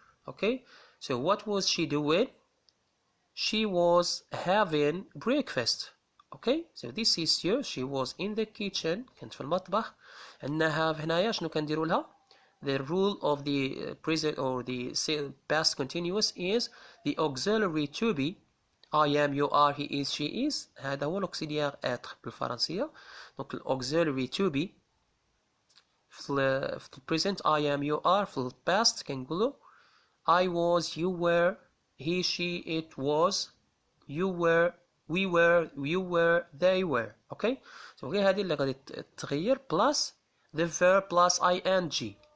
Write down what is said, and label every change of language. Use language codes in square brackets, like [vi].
[en] Okay, so what was she doing? She was having breakfast. Okay, so this is Sue. She was in the kitchen. [ar] كانت في المطبخ. عندنا have هنايا شنو كنديروا لها؟ [en] The rule of the present or the past continuous is the auxiliary to be. I am, you are, he is, she is. [ar] هذا هو [fr] l'auxiliaire être [ar] بالفرنسية. [en] Donc auxiliary to be في present I am, you are. في past كنقولوا I was, you were, he, she, it was, you were, we were, you were, they were. Okay? So [ar] غير هذه اللي غادي تغير [en] plus the verb plus ing.